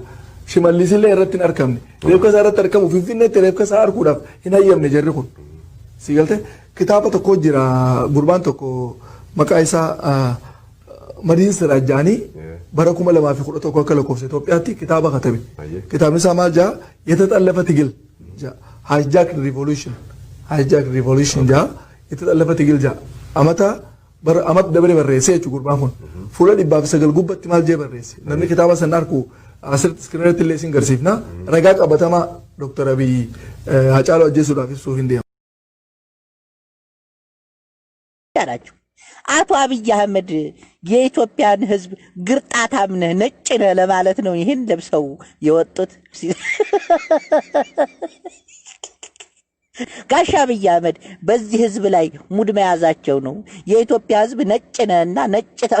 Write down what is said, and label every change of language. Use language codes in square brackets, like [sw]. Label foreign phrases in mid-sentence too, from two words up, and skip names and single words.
[om] Shimallis illee irratti hin argamne. Reefka isaa irratti argamu Finfinneetti reefka isaa arguudhaaf hin hayyamne jarri kun. Si galte kitaaba tokko jira gurbaan tokko maqaa isaa Madiin Siraajjaanii bara 2011 akka lakkoofsa Itoophiyaatti kitaaba katabe. Kitaabni isaa maal jaa [am] የተጠለፈ ትግል [en] hijack revolution [om] jaa [am] የተጠለፈ ትግል [om] jaa amata dabre barreesse jechuudha gurbaan kun fuula 109 gubbatti maal jee barreesse namni kitaaba san arku asirratti iskiriinatti illee isin garsiifna ragaa qabatamaa Dr. Abiy Hacaaluu ajjeesuudhaaf ibsuuf hin deemu. [am] አቶ አብይ አህመድ የኢትዮጵያን ህዝብ ግርጣታም ነጭ ነህ ለማለት ነው ይሄን ለብሰው የወጡት። ጋሽ አብይ አህመድ በዚህ ህዝብ ላይ ሙድ መያዛቸው ነው። የኢትዮጵያ ህዝብ ነጭ ነህና ነጭ